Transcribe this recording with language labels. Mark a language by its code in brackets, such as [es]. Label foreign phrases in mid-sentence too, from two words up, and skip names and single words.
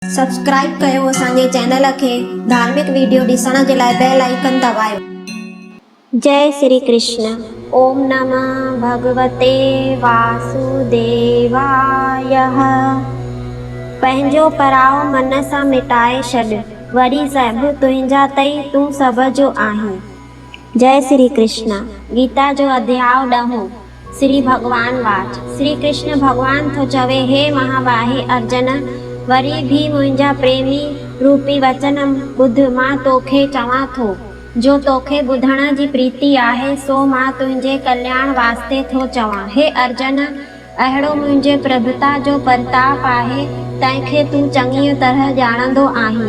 [sd] सब्सक्राइब कयो असांजे चैनल खे। धार्मिक वीडियो ॾिसण जे लाइ [en] bell icon [sd] दबायो। जय श्री कृष्ण। [sa] ओम नमः भगवते वासुदेवाय। [sd] पंहिंजो पराओ मन सां मिटाए छॾ, वरी सभु तुंहिंजा तई तूं सभ जो आहीं। जय श्री कृष्ण। गीता जो अध्याय 10। [sa] श्री भगवान वाच। [sd] श्री कृष्ण भगवान थो चवे, हे महाबाहे अर्जन, वरी भी मुंहिंजा प्रेमी रूपी वचन ॿुध। मां तोखे चवां थो, जो तोखे ॿुधण जी प्रीति आहे सो मां तुंहिंजे कल्याण वास्ते थो चवां। हे अर्जन, अहिड़ो मुंहिंजे प्रभुता जो परताप आहे, तंहिंखे तूं चङी तरह ॼाणंदो आहीं।